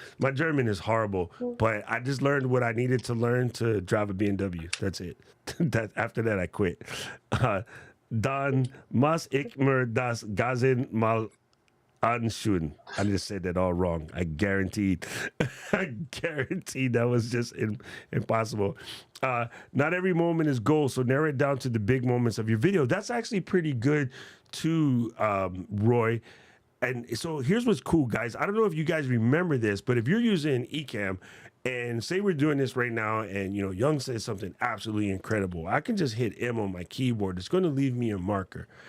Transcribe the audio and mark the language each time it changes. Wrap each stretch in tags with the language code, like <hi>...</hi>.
<en>My German is horrible, but I just learned what I needed to learn to drive a BMW. That's it. After that, I quit.</en> <de>Dan muss ich mir das Gasen mal anschauen.</de> <en>I just said that all wrong. I guaranteed that was just impossible. Not every moment is gold, so narrow it down to the big moments of your video. That's actually pretty good too, Roy. And so here's what's cool, guys. I don't know if you guys remember this, but if you're using Ecamm, and say we're doing this right now, and Young says something absolutely incredible, I can just hit M on my keyboard. It's going to leave me a marker.</en>